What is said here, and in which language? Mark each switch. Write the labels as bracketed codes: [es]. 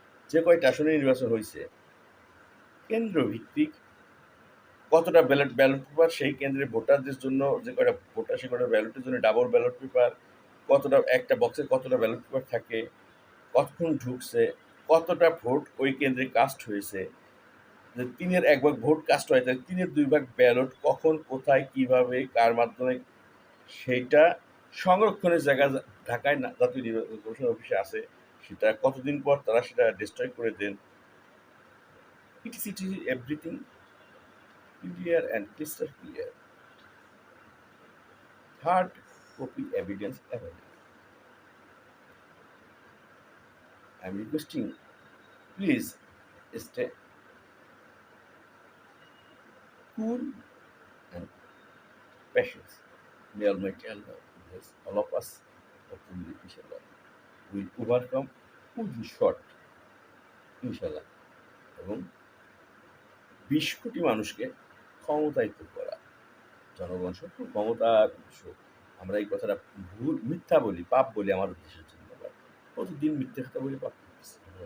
[bn] যে কয়টা আসনে নির্বাচন হয়েছে কেন্দ্র ভিত্তিক কতটা ব্যালট পেপার, সেই কেন্দ্রে ভোটারদের জন্য যে কয়টা ভোটার সে কয়টা ব্যালটের জন্য ডাবল ব্যালট পেপার, কতটা একটা বক্সে কতটা ব্যালট পেপার থাকে, কতক্ষণ ঢুকছে, কতটা ভোট ওই কেন্দ্রে কাস্ট হয়েছে, যে ৩-এর ১ ভাগ ভোট কাস্ট হয়, তাহলে ৩-এর ২ ভাগ ব্যালট কখন, কোথায়, কিভাবে, কার মাধ্যমে, সেইটা সংরক্ষণের জায়গা ঢাকায় জাতীয় নির্বাচন কমিশন অফিসে আছে, সেটা কতদিন পর তারা সেটা ডিস্ট্রয় করে দেন। [en] It is everything clear and crystal clear. Hard copy evidence available. I am requesting, please stay cool and patient. May Almighty Allah bless all of us. Hopefully, inshallah, will overcome within short, inshallah, [bn] এবং ২০ কোটি মানুষকে ক্ষমতায়িত করা। জনগণ সত্য ক্ষমতার উৎস। আমরা এই কথাটা মিথ্যা বলি, পাপ বলি আমাদের দেশের জন্য। প্রতিদিন মিথ্যে কথা বলে পাপ করতেছি।